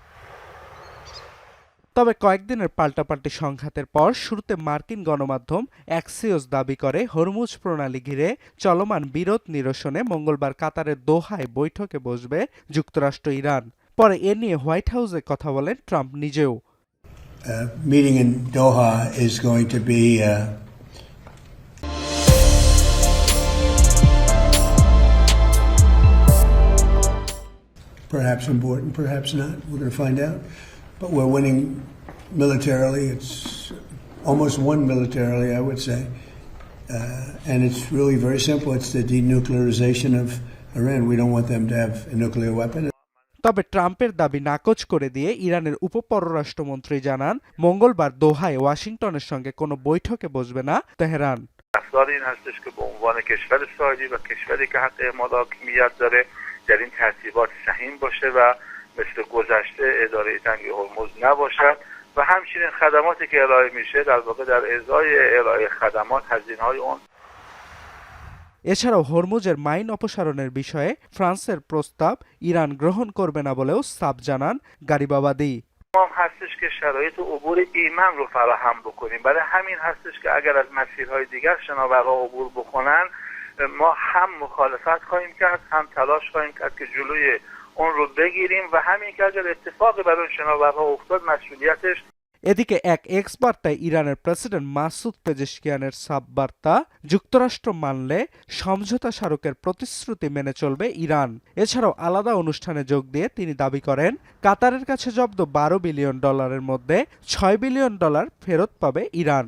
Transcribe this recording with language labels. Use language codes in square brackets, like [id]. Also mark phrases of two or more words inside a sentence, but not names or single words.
[bn] তবে কয়েকদিনের পাল্টাপাল্টি সংঘাতের পর শুরুতে মার্কিন গণমাধ্যম অ্যাক্সিওস দাবি করে হরমুজ প্রণালী ঘিরে চলমান বিরোধ নিরসনে মঙ্গলবার কাতারের দোহায় বৈঠকে বসবে যুক্তরাষ্ট্র ইরান। পরে এ নিয়ে হোয়াইট হাউসে কথা বলেন ট্রাম্প নিজেও। [en] Meeting in Doha is going to be perhaps important, perhaps not. We're going to find out. But we're winning militarily. It's almost won militarily, I would say. And it's really very simple. It's the denuclearization of Iran. We don't want them to have a nuclear weapon. [bn] তবে ট্রাম্পের দাবি নাকচ করে দিয়ে ইরানের উপপররাষ্ট্রমন্ত্রী জানান মঙ্গলবার দোহায় ওয়াশিংটনের সঙ্গে কোনো বৈঠকে বসবে না তেহরান। [fa] رفتار این هستش که به عنوان کشور ساحلی و کشوری که حق اعمال حاکمیت داره در این ترتیبات سهیم باشه و مثل گذشته اداره جنگ هرمز نباشد و همچنین خدماتی که ارائه میشه در واقع در ازای ارائه خدمات هزینه‌های اون [bn] এছাড়াও হরমুজের মাইন অপসারণের বিষয়ে ফ্রান্সের প্রস্তাব ইরান গ্রহণ করবে না বলেও সাব জানান গারিবাবাদী। [fa] ما هستش که شرایط عبور ایمن رو فراهم بکنیم. برای همین هستش که اگر از مسیرهای دیگر شناورها عبور بکنن ما هم مخالفت خواهیم کرد هم تلاش خواهیم کرد که جلوی اون رو بگیریم و همین که اگر اتفاقی برای شناورها افتاد مسئولیتش। [bn] এদিকে এক এক্স বার্তায় ইরানের প্রেসিডেন্ট মাসুদ পেজেশকিয়ানের সাব বার্তা যুক্তরাষ্ট্র মানলে সমঝোতা স্মারকের প্রতিশ্রুতি মেনে চলবে ইরান। এছাড়াও আলাদা অনুষ্ঠানে যোগ দিয়ে তিনি দাবি করেন কাতারের কাছে জব্দ $12 বিলিয়ন মধ্যে $6 বিলিয়ন ফেরত পাবে ইরান।